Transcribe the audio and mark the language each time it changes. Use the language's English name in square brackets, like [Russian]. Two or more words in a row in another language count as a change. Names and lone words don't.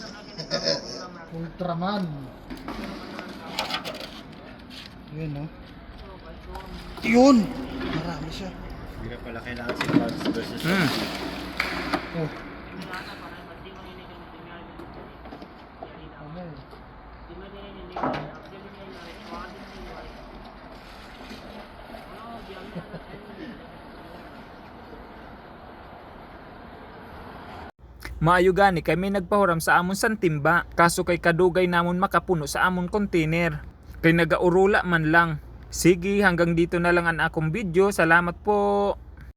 [Filipino] Ultraman. Yun, no? Yun! Marami siya. Hindi na pala kailangan si Bugs versus Oh. Ano yun? [Hiligaynon] Maayo gani kay may nagpahuram sa amon san timba, kaso kay kadugay namon makapuno sa amon container. Kay nagaurula man lang. [Filipino] Sige, hanggang dito na lang ang akong video. Salamat po.